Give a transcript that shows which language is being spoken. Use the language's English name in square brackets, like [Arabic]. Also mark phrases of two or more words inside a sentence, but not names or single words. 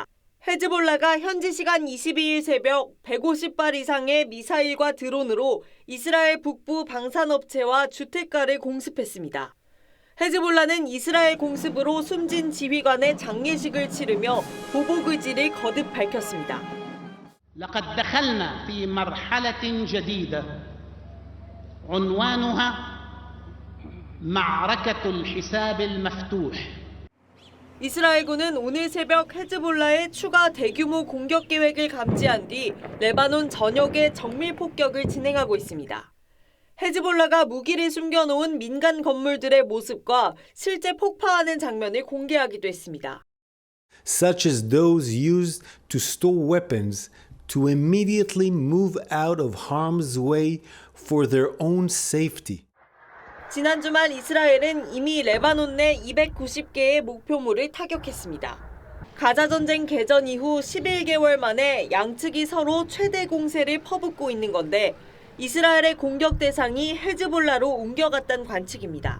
[Korean] 헤즈볼라가 현지 시간 22일 새벽 150발 이상의 미사일과 드론으로 이스라엘 북부 방산업체와 주택가를 공습했습니다. 헤즈볼라는 이스라엘 공습으로 숨진 지휘관의 장례식을 치르며 보복 의지를 거듭 밝혔습니다. [Arabic] لقد دخلنا في مرحلة جديدة عنوانها معركة الحساب المفتوح. [Korean] 이스라엘군은 오늘 새벽 헤즈볼라의 추가 대규모 공격 계획을 감지한 뒤 레바논 전역에 정밀 폭격을 진행하고 있습니다. 헤즈볼라가 무기를 숨겨놓은 민간 건물들의 모습과 실제 폭파하는 장면을 공개하기도 했습니다. [English] Such as those used to store weapons to immediately move out of harm's way for their own safety. [Korean] 지난 주말 이스라엘은 이미 레바논 내 290개의 목표물을 타격했습니다. 가자 전쟁 개전 이후 11개월 만에 양측이 서로 최대 공세를 퍼붓고 있는 건데 이스라엘의 공격 대상이 헤즈볼라로 옮겨갔다는 관측입니다.